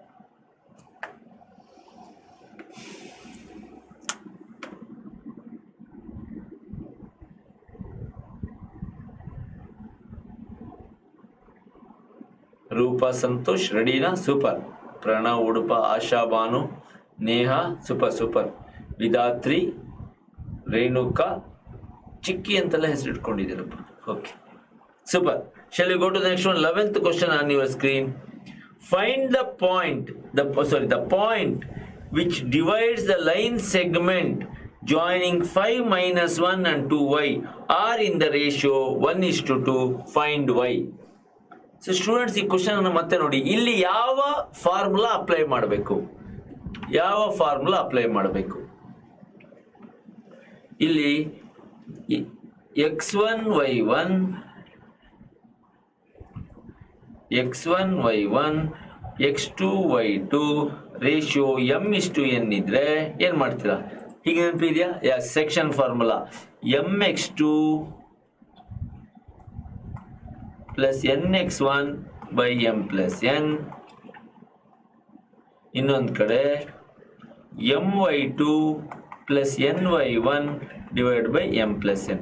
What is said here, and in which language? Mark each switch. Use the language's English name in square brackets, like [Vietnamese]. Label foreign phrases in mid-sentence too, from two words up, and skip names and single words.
[Kannada] ರೂಪಾ ಸಂತೋಷ್ ರೆಡಿನಾ? ಸೂಪರ್. ಪ್ರಣವ್, ಉಡುಪ, ಆಶಾ, ಭಾನು, ನೇಹಾ, ಸೂಪರ್. ವಿಧಾತ್ರಿ, ರೇಣುಕಾ, ಚಿಕ್ಕಿ ಅಂತೆಲ್ಲ ಹೆಸರು ಇಟ್ಕೊಂಡಿದ್ದೀರಪ್ಪ. ಓಕೆ, ಸೂಪರ್. [English] Shall we go to the next one? 11th question on your screen. Find the point which divides the line segment joining 5 - 1 and 2y are in the ratio 1:2. Find y. So students, [Kannada] ಈ ಕ್ವಶನ್ ಅನ್ನು ಮತ್ತೆ ನೋಡಿ. ಇಲ್ಲಿ ಯಾವ [English] formula apply [Kannada] ಮಾಡಬೇಕು? ಇಲ್ಲಿ x1 y1 x2 y2 ರೇಷಿಯೋ m:n ಇದ್ರೆ ಏನ್ ಮಾಡ್ತೀರಾ? ಹೀಗೆ ನೆನಪಿದೆಯಾ? [English] section formula [Kannada] mx2 + nx1/m + n. ಇನ್ನೊಂದು ಕಡೆ my2 ಪ್ಲಸ್ ny1 [English] divide by [Kannada] m ಪ್ಲಸ್ n.